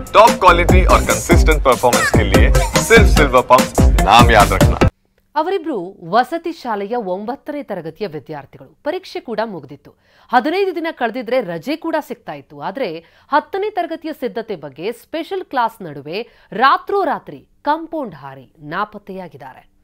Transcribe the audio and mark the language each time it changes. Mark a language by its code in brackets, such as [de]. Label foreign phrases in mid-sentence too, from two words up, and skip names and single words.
[en] top quality [hi] और [en] consistent performance [hi] के लिए सिर्फ सिल्वर पंप नाम याद रखना। [kn] ಅವರಿಬ್ರು ವಸತಿ ಶಾಲೆಯ 9ನೇ ತರಗತಿಯ ವಿದ್ಯಾರ್ಥಿಗಳು. ಪರೀಕ್ಷೆ ಕೂಡ ಮುಗಿದಿತ್ತು. 15 ದಿನ ಕಳೆದಿದ್ರೆ ರಜೆ ಕೂಡ ಸಿಗ್ತಾ ಇತ್ತು. ಆದರೆ 10ನೇ ತರಗತಿಯ ಸಿದ್ಧತೆ ಬಗ್ಗೆ [en] special class [kn] ನಡುವೆ ರಾತ್ರೋರಾತ್ರಿ ಕಾಂಪೌಂಡ್ ಹಾರಿ ನಾಪತ್ತೆಯಾಗಿದ್ದಾರೆ.